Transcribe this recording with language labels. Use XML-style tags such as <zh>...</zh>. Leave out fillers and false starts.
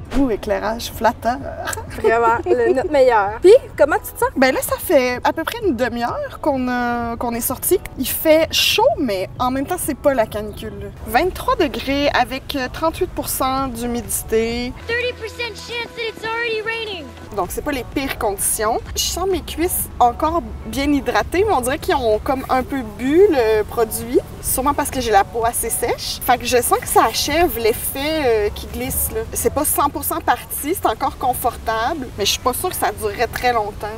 <fr>Éclairage flatteur. Vraiment, notre meilleur. Puis, comment tu te sens? Ben là, ça fait à peu près une demi-heure qu'on est sorti. Il fait chaud, mais en même temps, c'est pas la canicule. 23 degrés avec 38% d'humidité.</fr> <en>30% chance that it's already raining.</en> <fr>Donc, c'est pas les pires conditions. Je sens mes cuisses encore bien hydratées, mais on dirait qu'ils ont comme un peu bu le produit. Sûrement parce que j'ai la peau assez sèche. Fait que je sens que ça achève l'effet qui glisse, là. C'est pas 100% parti, c'est encore confortable, mais je suis pas sûre que ça durerait très longtemps.</fr>